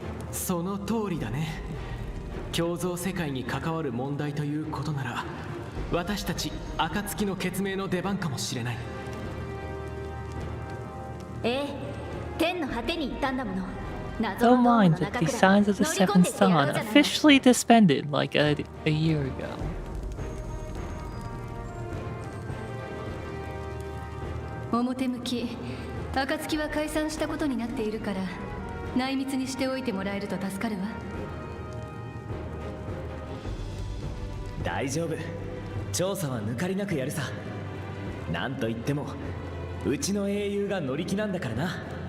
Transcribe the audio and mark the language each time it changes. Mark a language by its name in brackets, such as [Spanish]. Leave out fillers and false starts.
[Japanese] その通りだね。共造世界に関わる問題ということなら私たち暁の決命の出番かもしれない。ええ、天の果てに行ったんだもの。 [English] Don't mind that the signs of the seventh sun officially disbanded like a year ago. [Japanese] 表向き暁は解散したことになっているから内密にしておいてもらえると助かるわ。大丈夫、調査は抜かりなくやるさ。なんといってもうちの英雄が乗り気なんだからな。